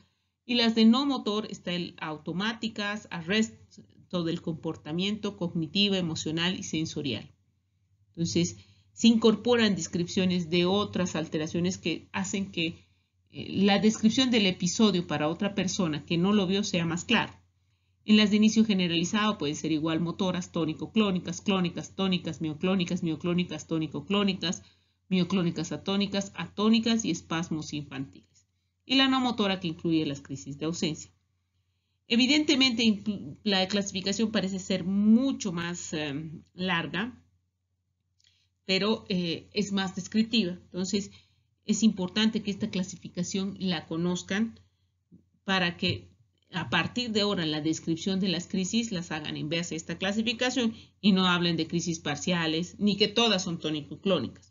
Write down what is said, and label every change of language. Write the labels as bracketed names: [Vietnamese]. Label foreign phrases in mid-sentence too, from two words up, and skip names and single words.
[Spanish] Y las de no motor están automáticas, arresto del comportamiento cognitivo, emocional y sensorial. Entonces, se incorporan descripciones de otras alteraciones que hacen que la descripción del episodio para otra persona que no lo vio sea más clara. En las de inicio generalizado puede ser igual motoras, tónico-clónicas, clónicas, tónicas, mioclónicas, mioclónicas, tónico-clónicas, mioclónicas atónicas, atónicas y espasmos infantiles. Y la no motora que incluye las crisis de ausencia. Evidentemente la clasificación parece ser mucho más larga, pero es más descriptiva. Entonces es importante que esta clasificación la conozcan para que a partir de ahora la descripción de las crisis las hagan en base a esta clasificación y no hablen de crisis parciales ni que todas son tónico-clónicas.